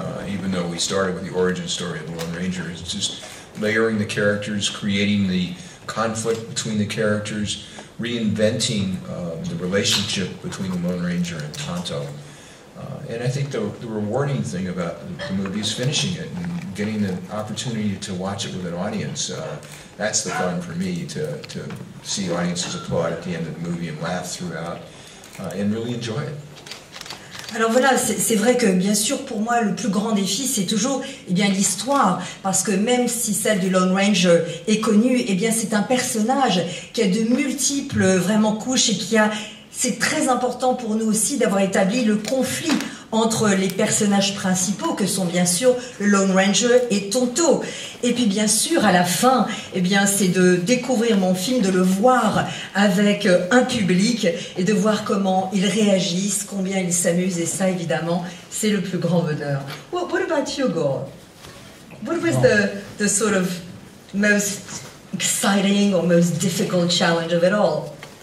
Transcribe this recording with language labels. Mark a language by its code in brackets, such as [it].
[en] Even though we started with the origin story of the Lone Ranger, it's just layering the characters, creating the conflict between the characters, reinventing the relationship between the Lone Ranger and Tonto. And I think the rewarding thing about the movie is finishing it and getting the opportunity to watch it with an audience. That's the fun for me, to see audiences applaud at the end of the movie and laugh throughout and really enjoy it. [fr] Alors voilà, c'est vrai que bien sûr pour moi le plus grand défi c'est toujours l'histoire, parce que même si celle du Lone Ranger est connue, c'est un personnage qui a de multiples vraiment couches et c'est très important pour nous aussi d'avoir établi le conflit entre les personnages principaux que sont bien sûr le Lone Ranger et Tonto. Et puis bien sûr à la fin, c'est de découvrir mon film, de le voir avec un public et de voir comment ils réagissent, combien ils s'amusent, et ça évidemment c'est le plus grand bonheur. [en] What about you, Gore? What was the sort of most exciting or most difficult challenge of it all?